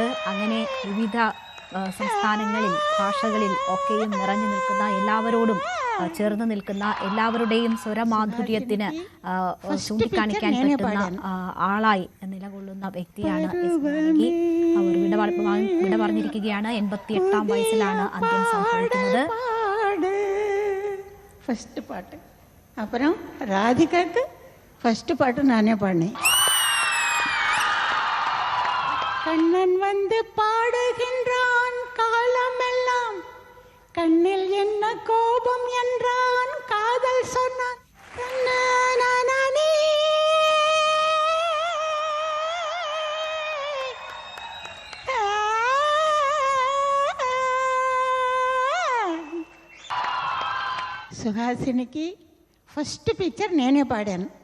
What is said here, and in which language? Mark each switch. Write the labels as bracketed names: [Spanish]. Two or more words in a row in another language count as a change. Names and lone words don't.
[Malayalam] അങ്ങനെ വിവിധ സംസ്ഥാനങ്ങളിൽ, ഭാഷകളിൽ ഒക്കെയും നിറഞ്ഞു നിൽക്കുന്ന, എല്ലാവരോടും ചേർന്ന് നിൽക്കുന്ന, എല്ലാവരുടെയും സ്വരമാധുര്യത്തിന് ചൂണ്ടിക്കാണിക്കാൻ പറ്റുന്ന ആളായി നിലകൊള്ളുന്ന വ്യക്തിയാണ് എസ് ജാനകി. അവർ വിട പറഞ്ഞിരിക്കുകയാണ്. 88-ാം വയസ്സിലാണ് അന്ത്യം സംഭവിക്കുന്നത്. [Tamil] ஃபர்ஸ்ட் பாட்டு, அப்புறம் ராதிகாக்கு ஃபர்ஸ்ட் பாட்டு நானே பாடினேன். கண்ணன் வந்து பாடுகின்றான் காலமெல்லாம், கண்ணில் என்ன கோபம் என்றான், காதல் சொன்னான். [Telugu] സുഹാസിനിക്ക് [English] first picture [Telugu] నేనే పాడాను.